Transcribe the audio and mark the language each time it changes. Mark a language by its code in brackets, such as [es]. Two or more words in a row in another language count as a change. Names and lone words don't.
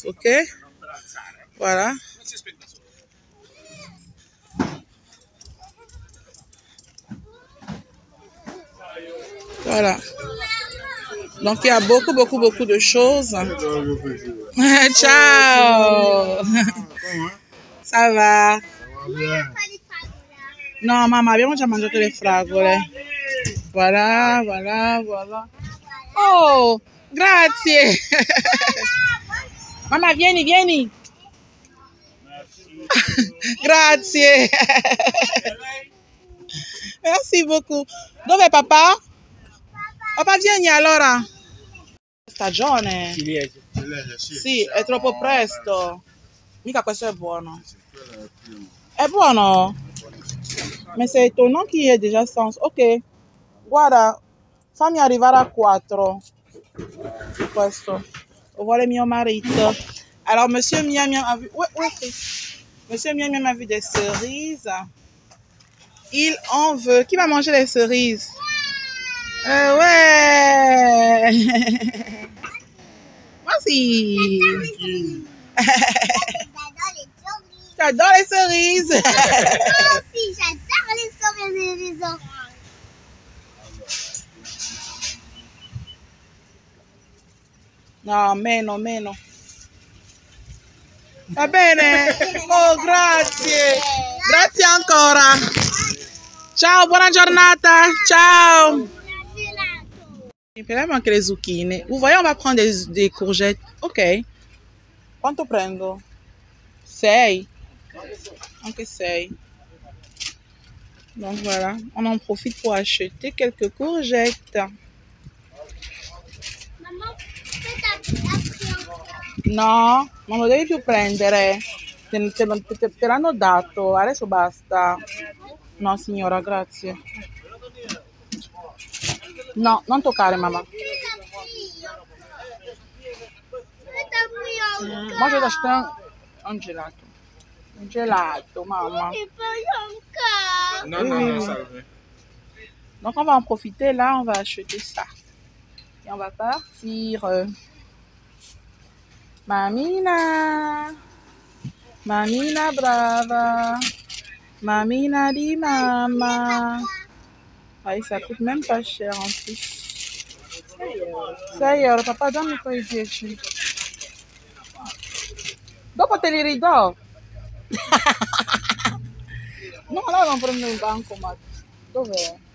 [fr] OK? Voilà. Voilà. Donc, il y a beaucoup de choses. Ciao! Ça va? [it] No, mamma, abbiamo già mangiato le fragole. [fr] Voilà, voilà, voilà. [it] Oh, grazie. Mamma, vieni, vieni. Grazie. [fr] Merci beaucoup. [it] Dov'è papà? Papà, vieni allora. Stagione. Ciliegie. Sì, è troppo presto. Mica questo è buono. È buono? [fr] Mais c'est étonnant qu'il y ait déjà 100. Ok. [it] Guarda, fammi arrivare a 4. Questo. Lo vuole mio marito. [fr] Alors, monsieur Miam Miam a vu... Ouais. Monsieur Miam Miam a vu des cerises. Il en veut. Qui va manger les cerises? Ouais. Vas-y. J'adore les cerises. Moi aussi, j'adore les cerises et les oranges. [it] No, meno. Va bene? Oh, grazie. Grazie ancora. Ciao, buona giornata. Ciao. Prendiamo anche le zucchine. [fr] Vous voyez, on va prendre des courgettes. [it] Ok. Quanto prendo? 6. Anche 6. [fr] Donc voilà, on en profite pour acheter quelques courgettes. Maman, peut-être après. [it] No, non lo devi più prendere. Te l'hanno dato, adesso basta. No, signora, grazie. No, non toccare, mamma. [fr] Moi, je vais acheter un gelato. [it] Un gelato, mamma. Non, [fr] oui, non, oui, non, oui. Ça va. Donc, on va en profiter là, on va acheter ça. Et on va partir. Mamina. [it] Mamina brava. Mamina di mama. [fr] Ah, ça coûte même pas cher en plus. Ça y est, papa, donne-moi quoi il dit. [it] Dopo te li ridò. No, no, non prendo il banco, ma dov'è?